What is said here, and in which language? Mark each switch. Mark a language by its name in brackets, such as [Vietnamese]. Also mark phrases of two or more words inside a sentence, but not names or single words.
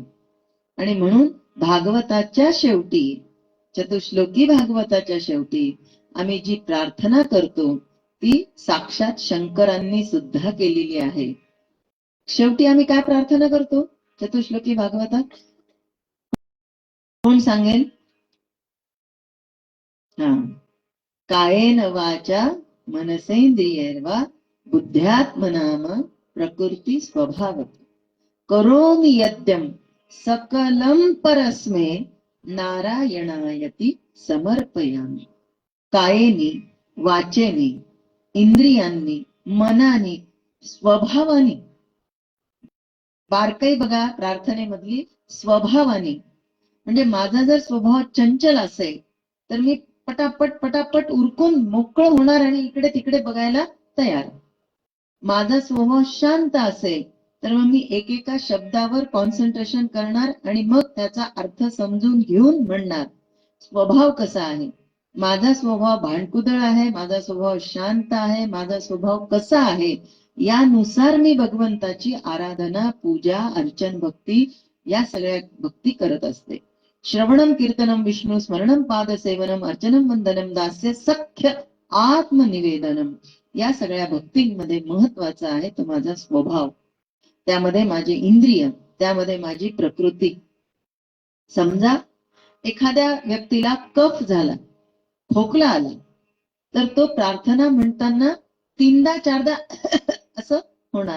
[Marathi] आणि म्हणून भागवताच्या शेवटी, चतुश्लोकी भागवताच्या शेवटी आम्ही जी प्रार्थना करतो ती साक्षात शंकरांनी सुद्धा केलेली आहे. शेवटी आम्ही काय प्रार्थना करतो चतुश्लोकी भागवतात? कोण सांगेल? हा, [Sanskrit] कायेन वाचा मनसेंद्रियैर्वा बुद्ध्यात्मनाम प्रकृती स्वभावत करोमि यद्यं सकलं परस्मै नारायणायति समर्पयामि. [Marathi] कायेनी, वाचेने, इंद्रियांनी, मनाने, स्वभावाने. बारकाई बघा प्रार्थनेमधली, स्वभावाने. म्हणजे माझा जर स्वभाव चंचल असेल तर मी पटापट पटापट उरकून मोकळं होणार आणि इकडे तिकडे बघायला तयार. माझा स्वभाव शांत असेल तर मग मी एकेका शब्दावर कॉन्सन्ट्रेशन करणार आणि मग त्याचा अर्थ समजून घेऊन म्हणणार. स्वभाव कसा आहे? माझा स्वभाव भांडकुदळ आहे, माझा स्वभाव शांत आहे, माझा स्वभाव कसा आहे यानुसार मी भगवंताची आराधना, पूजा, अर्चन, भक्ती या सगळ्या भक्ती करत असते. [Sanskrit] श्रवणम कीर्तनम विष्णू स्मरणम पादसेवनम अर्चनम वंदनम दास्य सख्य आत्मनिवेदनम. [Marathi] या सगळ्या भक्तींमध्ये महत्वाचा आहे तो माझा स्वभाव, त्यामध्ये माझे इंद्रिय, त्यामध्ये माझी प्रकृती. समजा एखाद्या व्यक्तीला कफ झाला, खोकला आला, तर तो प्रार्थना म्हणताना 3दा 4दा असं होणार.